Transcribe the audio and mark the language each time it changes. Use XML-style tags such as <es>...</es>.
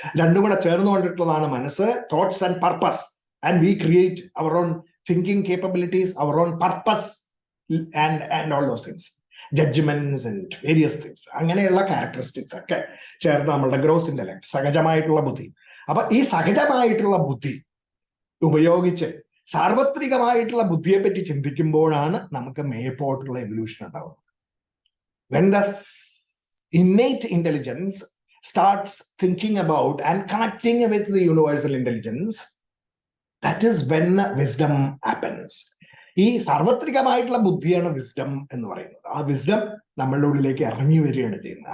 <ml>രണ്ടും കൂടെ ചേർന്നുകൊണ്ടിട്ടുള്ളതാണ് മനസ്സ്,</ml> <en>Thoughts and purpose. And we create our own thinking capabilities, our own purpose and all those things, judgments and various things.</en> <ml>അങ്ങനെയുള്ള characteristics ഒക്കെ ചേർന്ന് നമ്മളുടെ gross intellect, സഹജമായിട്ടുള്ള ബുദ്ധി. അപ്പൊ ഈ സഹജമായിട്ടുള്ള ബുദ്ധി ഉപയോഗിച്ച് സാർവത്രികമായിട്ടുള്ള ബുദ്ധിയെ പറ്റി ചിന്തിക്കുമ്പോഴാണ് നമുക്ക് മേപ്പോട്ടുള്ള എവല്യൂഷൻ ഉണ്ടാവുന്നത്.</ml> <en>when the innate intelligence starts thinking about and connecting with the universal intelligence, that is when wisdom happens.</en> <ml>ഈ സാർവത്രികമായിട്ടുള്ള ബുദ്ധിയാണ് വിസ്ഡം എന്ന് പറയുന്നത്. ആ വിസ്ഡം നമ്മളുടെ ഉള്ളിലേക്ക് ഇറങ്ങി വരികയാണ് ചെയ്യുന്നത്.</ml>